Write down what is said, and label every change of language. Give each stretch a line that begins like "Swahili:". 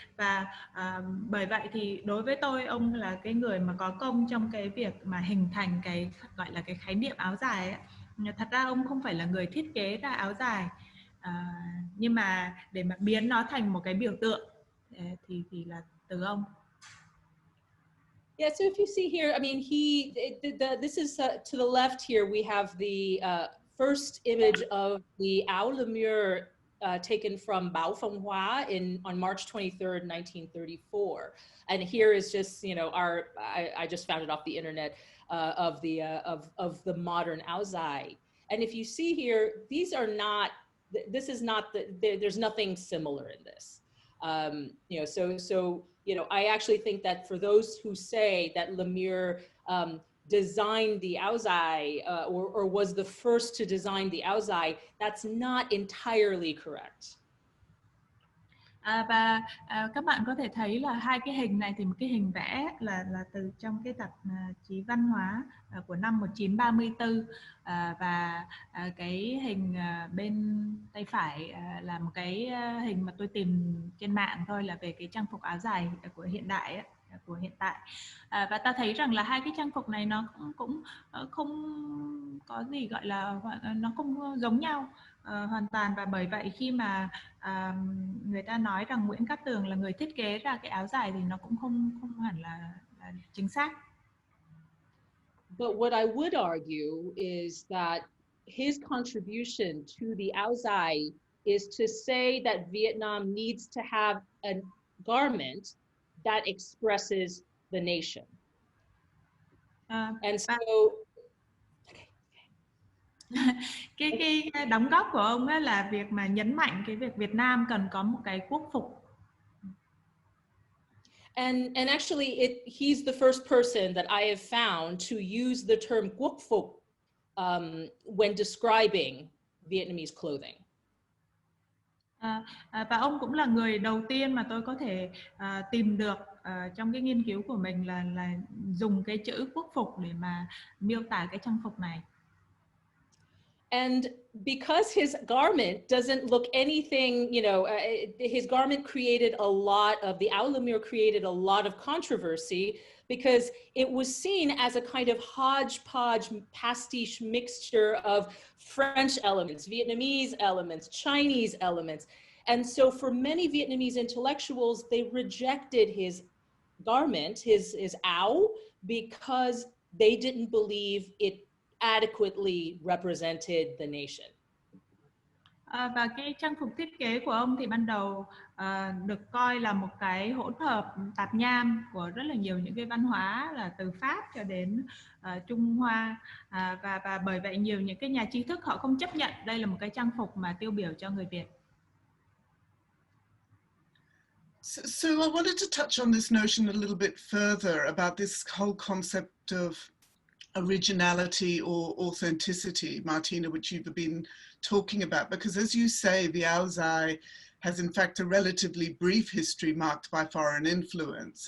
Vietnamese: Và bởi vậy thì đối với tôi, ông là cái người mà có công trong cái việc mà hình thành cái gọi là cái khái niệm áo dài ấy. Thật ra ông không phải là người thiết kế ra áo dài, nhưng mà để mà biến nó thành một cái biểu tượng thì là từ ông.
English: Yeah, so if you see here, I mean, this is to the left here, we have the first image of the áo lemur taken from Bao Phong Hoa on March 23rd, 1934. And here is just, I just found it off the internet, of the modern áo dài. And if you see here, there's nothing similar in this. So You know, I actually think that for those who say that Lemire designed the áo dài or was the first to design the áo dài, that's not entirely correct.
Vietnamese: Các bạn có thể thấy là hai cái hình này thì một cái hình vẽ là từ trong cái tạp chí Văn hóa của năm 1934 và cái hình bên tay phải là một cái hình mà tôi tìm trên mạng thôi, là về cái trang phục áo dài của hiện đại ấy, của hiện tại. Và ta thấy rằng là hai cái trang phục này nó cũng không có gì gọi là, nó không giống nhau hoàn toàn, và bởi vậy khi mà người ta nói rằng Nguyễn Cát Tường là người thiết kế ra cái áo dài thì nó cũng không hẳn là chính xác.
English: But what I would argue is that his contribution to the áo dài is to say that Vietnam needs to have a garment that expresses the nation. And so
Vietnamese: cái đóng góp của ông ấy là việc mà nhấn mạnh cái việc Việt Nam cần có một cái quốc phục.
English: And actually he's the first person that I have found to use the term quốc phục when describing Vietnamese clothing.
Vietnamese: Và ông cũng là người đầu tiên mà tôi có thể tìm được trong cái nghiên cứu của mình là dùng cái chữ quốc phục để mà miêu tả cái trang phục này.
English: And because his garment doesn't look anything, you know, his garment created a lot of, the áo Lemire created a lot of controversy because it was seen as a kind of hodgepodge, pastiche mixture of French elements, Vietnamese elements, Chinese elements. And so for many Vietnamese intellectuals, they rejected his garment, his áo, because they didn't believe it adequately represented the nation.
Vietnamese: Và cái trang phục thiết kế của ông thì ban đầu được coi là một cái hỗn hợp tạp nham của rất là nhiều những cái văn hóa, là từ Pháp cho đến Trung Hoa, và bởi vậy nhiều những cái nhà tri thức họ không chấp nhận đây là một cái trang phục mà tiêu biểu cho người Việt.
English: So I wanted to touch on this notion a little bit further about this whole concept of originality or authenticity, Martina, which you've been talking about, because as you say, the áo dài has in fact a relatively brief history marked by foreign influence.